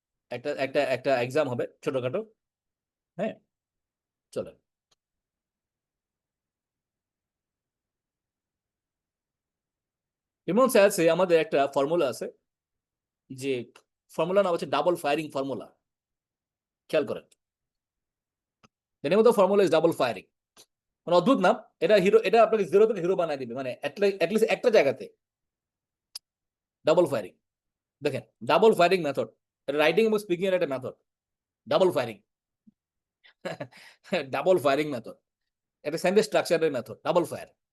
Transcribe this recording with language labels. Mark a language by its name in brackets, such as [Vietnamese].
[Bangla] একটা একটা একটা এক্সাম হবে ছোটখাটো। হ্যাঁ, চলো। যেমন স্যার আমাদের একটা ফর্মুলা আছে, যে ফর্মুলা নাম হচ্ছে ডাবল ফায়ারিং ফর্মুলা। খেয়াল করেন, [English] the name of the formula is double firing। [Bangla] মানে অদ্ভুত নাম। এটা হিরো, এটা আপনাকে জিরো থেকে হিরো বানায় দিবে, মানে অ্যাটলিস্ট একটা জায়গাতে। ডাবল ফায়ারিং, দেখেন, ডাবল ফায়ারিং মেথড, রাইটিং এবং স্পিকিং এর একটা method. Double firing, double firing method, একটা সেন্টেন্স স্ট্রাকচারের মেথড, ডাবল ফায়ার।